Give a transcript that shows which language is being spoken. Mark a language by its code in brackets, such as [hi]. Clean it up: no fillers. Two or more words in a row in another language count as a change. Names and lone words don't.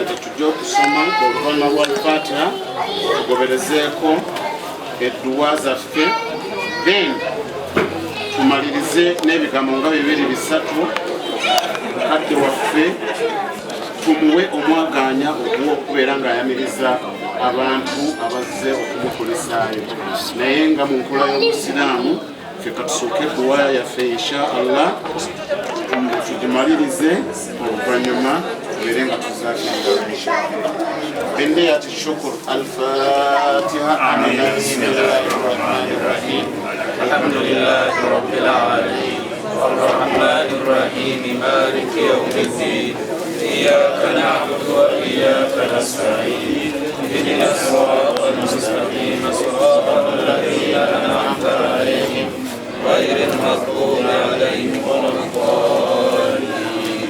[lg] Tetujja okusoma oluvannyuma lwa Fatiha tugoberezeeko edduwa zaffe, then tumalirize n'ebigambo nga bibiri bisatu mukadde waffe tumuwe omwaganya ogw'okubeera ng'ayamiriza abantu abazze okumukulisaayo. Naye nga mu nkula y'Obusiraamu ffe katusooke edduwa yaffe [ar] إن شاء الله [lg] tugimalirize oluvannyuma tubeere nga tuzaagenda. [ar] كلمات الشكر. الفاتحة. بسم الله الرحمن الرحيم. الحمد لله رب العالمين الرحمن الرحيم مالك يوم الدين إياك نعبد وإياك نستعين اهدنا الصراط المستقيم صراط الذين أنعمت عليهم غير المغضوب عليهم ولا الضالين.